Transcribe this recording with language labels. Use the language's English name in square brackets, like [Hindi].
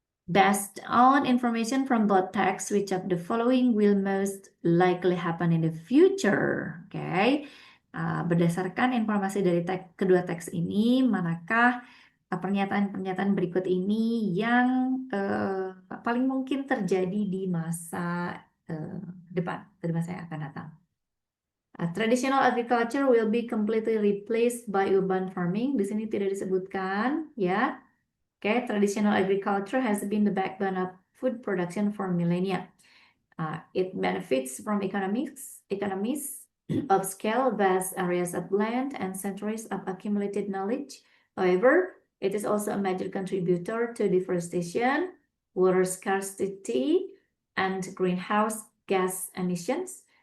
[English] Based on information from both texts, which of the following will most likely happen in the future? Oke. [Indonesian] Berdasarkan informasi dari kedua teks ini, manakah pernyataan-pernyataan berikut ini yang paling mungkin terjadi di masa depan, di masa yang akan datang? [English] Traditional agriculture will be completely replaced by urban farming. [Indonesian] Di sini tidak disebutkan, ya. [English] Okay, traditional agriculture has been the backbone of food production for millennia. It benefits from economies of scale, vast areas of land, and centuries of accumulated knowledge. However, it is also a major contributor to deforestation, water scarcity, and greenhouse gas emissions.